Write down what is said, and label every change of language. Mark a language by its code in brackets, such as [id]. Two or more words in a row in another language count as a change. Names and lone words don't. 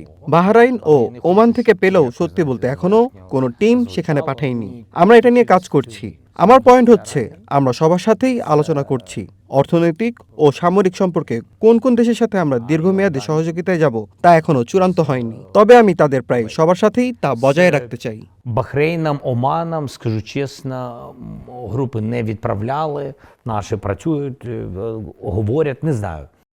[bn] বাহরাইন ও ওমান থেকে পেলেও সত্যি বলতে এখনো কোনো টিম সেখানে পাঠাইনি। আমরা এটা নিয়ে কাজ করছি। আমার পয়েন্ট হচ্ছে আমরা সবার সাথেই আলোচনা করছি অর্থনৈতিক ও সামরিক সম্পর্কে কোন কোন দেশের সাথে আমরা দীর্ঘমেয়াদী সহযোগিতায় যাব তা এখনো চূড়ান্ত হয়নি। তবে আমি তাদের প্রায় সবার সাথেই তা বজায় রাখতে চাই। [uk] Бахрейном, Оманом, скажу чесно, групи не відправляли, наші працюють, говорять, не знаю.